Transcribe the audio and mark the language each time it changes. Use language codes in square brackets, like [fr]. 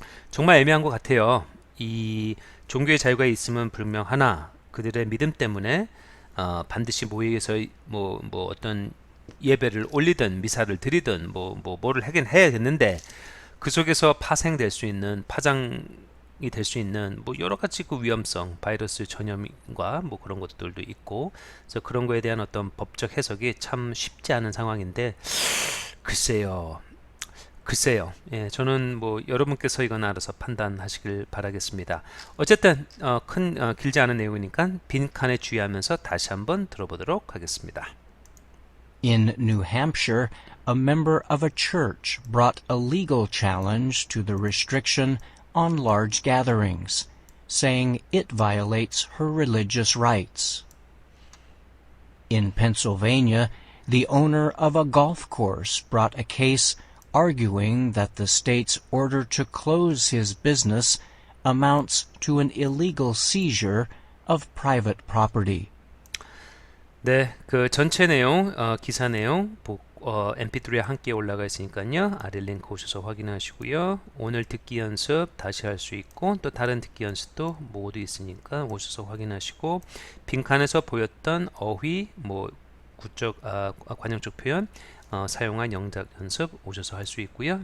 [ko] 정말 애매한 것 같아요. 이 종교의 자유가 있으면 분명하나 그들의 믿음 때문에 반드시 모여서 뭐 어떤 예배를 올리든 미사를 드리든 뭐를 하긴 해야 되는데 그 속에서 파생될 수 있는 파장이 될 수 있는 뭐 여러 가지 그 위험성, 바이러스 전염과 뭐 그런 것들도 있고 그래서 그런 거에 대한 어떤 법적 해석이 참 쉽지 않은 상황인데 글쎄요. 예, 저는 뭐 여러분께서 이건 알아서 판단하시길 바라겠습니다. 어쨌든 길지 않은 내용이니까 빈칸에 주의하면서 다시 한번 들어보도록 하겠습니다. [en] In New Hampshire, a member of a church brought a legal challenge to the restriction on large gatherings, saying it violates her religious rights. In Pennsylvania, the owner of a golf course brought a case arguing that the state's order to close his business amounts to an illegal seizure of private property. [ko] 네, 그 전체 내용, 기사 내용 mp3에 함께 올라가 있으니까요. 아래 링크 오셔서 확인하시고요. 오늘 듣기 연습 다시 할 수 있고 또 다른 듣기 연습도 모두 있으니까 오셔서 확인하시고 빈칸에서 보였던 어휘, 뭐 구적, 관용적 표현 사용한 영작 연습 오셔서 할 수 있고요.